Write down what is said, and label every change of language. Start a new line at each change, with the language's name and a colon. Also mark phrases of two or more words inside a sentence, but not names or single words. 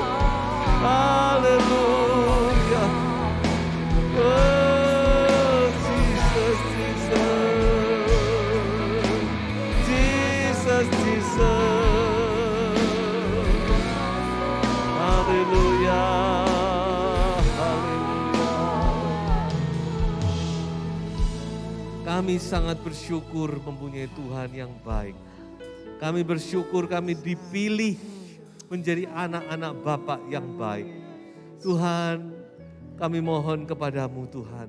Indonesian: Haleluya. Oh, Jesus, Jesus. Jesus, Jesus. Haleluya. Haleluya. Kami sangat bersyukur mempunyai Tuhan yang baik. Kami bersyukur kami dipilih menjadi anak-anak Bapa yang baik. Tuhan, kami mohon kepadamu Tuhan.